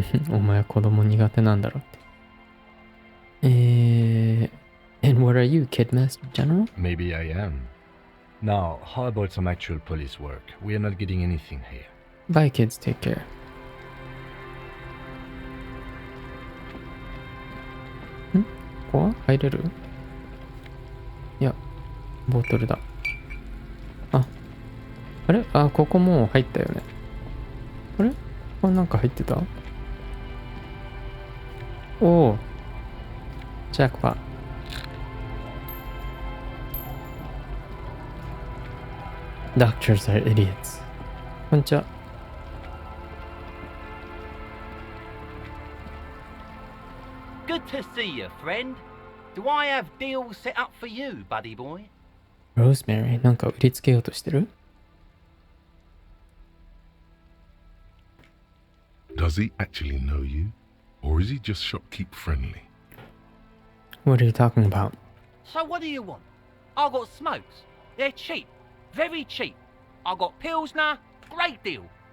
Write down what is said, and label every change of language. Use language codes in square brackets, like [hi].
[ja] お前子供苦手なんだろって。 [en] And what are you, Kid Master General? Maybe I am. Now, how about some actual police work? We are not getting anything here. Bye, kids. Take care. [ja] ここは入れる？いや、ボトルだ。あれ？ここもう入ったよね。あれ？ここなんか入ってた？おお。ジャックパ。 [en] Doctors are idiots. [ja] こんにちは。 [en] Good to see you, friend. Do I have deals set up for you, buddy boy? [ja] Rosemary、なんか売りつけようとしてる？ [en] Does he actually know you? Or is he just shopkeep friendly? What are you talking about? So what do you want? I got smokes. They're cheap. Very cheap. I got Pilsner. Great deal.